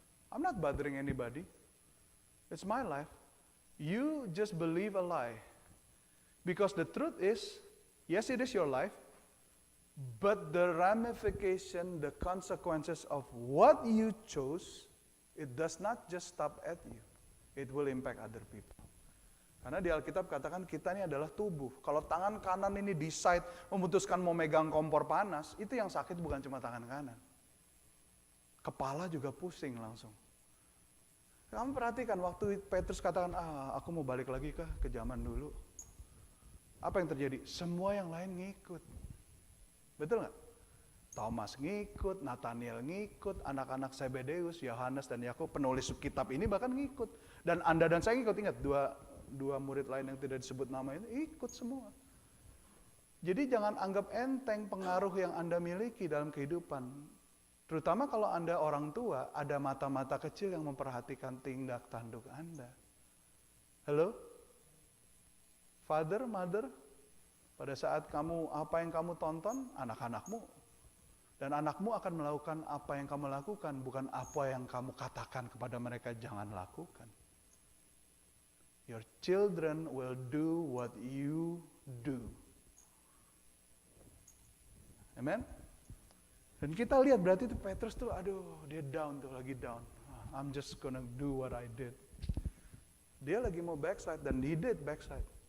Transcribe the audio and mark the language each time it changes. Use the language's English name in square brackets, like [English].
[English] I'm not bothering anybody. It's my life. You just believe a lie. Because the truth is, yes, it is your life, but the ramification, the consequences of what you chose, it does not just stop at you. It will impact other people. [Indonesian] Karena di Alkitab katakan kita ini adalah tubuh. Kalau tangan kanan ini [English] decide [Indonesian] memutuskan mau megang kompor panas, itu yang sakit bukan cuma tangan kanan. Kepala juga pusing langsung. Kamu perhatikan waktu Petrus katakan, aku mau balik lagi ke zaman dulu. Apa yang terjadi? Semua yang lain ngikut. Betul nggak? Thomas ngikut, Nathaniel ngikut, anak-anak Zebedeus, Yohanes dan Yakub, penulis kitab ini bahkan ngikut. Dan Anda dan saya ngikut, ingat dua murid lain yang tidak disebut nama ini ikut semua. Jadi jangan anggap enteng pengaruh yang Anda miliki dalam kehidupan. Terutama kalau Anda orang tua, ada mata-mata kecil yang memperhatikan tindak tanduk Anda. Halo? [English] Father, mother, [Indonesian] pada saat apa yang kamu tonton, anak-anakmu. Dan anakmu akan melakukan apa yang kamu lakukan, bukan apa yang kamu katakan kepada mereka jangan lakukan. [English] Your children will do what you do. [Indonesian] Amen? Dan kita lihat berarti itu Petrus tuh, dia down tuh, lagi down. [English] I'm just gonna do what I did. [Indonesian] Dia lagi mau [English] backslide, [Indonesian] dan [English] he did backslide.